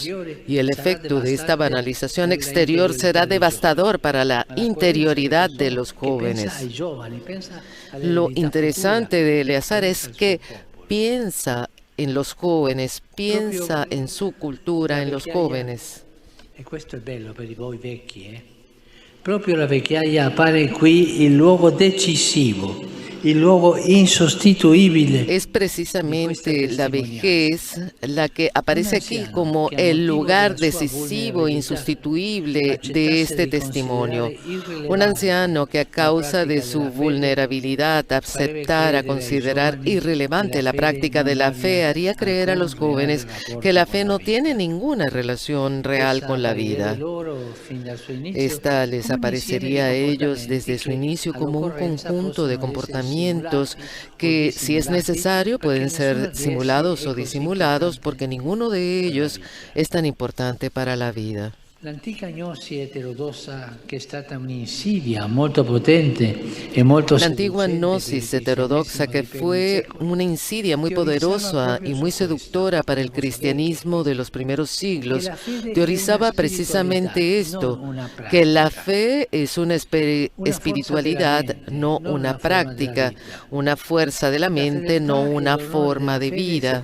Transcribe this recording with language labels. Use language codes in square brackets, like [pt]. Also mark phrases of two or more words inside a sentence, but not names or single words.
[es] Y el efecto de esta banalización exterior será devastador para la interioridad de los jóvenes. Lo interesante de Eleazar es que piensa en los jóvenes, piensa en su cultura, en los jóvenes. [it] E questo è bello per voi vecchi, Proprio la vecchiaia appare qui il luogo decisivo, il luogo insostituibile. [es] Es precisamente la vejez la que aparece aquí como el lugar decisivo, insustituible de este testimonio. Un anciano que a causa de su vulnerabilidad aceptara considerar irrelevante la práctica de la fe haría creer a los jóvenes que la fe no tiene ninguna relación real con la vida. Esta les aparecería a ellos desde su inicio como un conjunto de comportamientos que, si es necesario, pueden ser simulados o disimulados, porque ninguno de ellos es tan importante para la vida. [it] La antica gnosi eterodossa, che è stata un'insidia molto potente e molto [es] La antigua gnosis heterodoxa, que fue una insidia muy poderosa y muy seductora para el cristianismo de los primeros siglos, teorizaba precisamente esto, que la fe es una espiritualidad, no una práctica, una fuerza de la mente, no una forma de vida.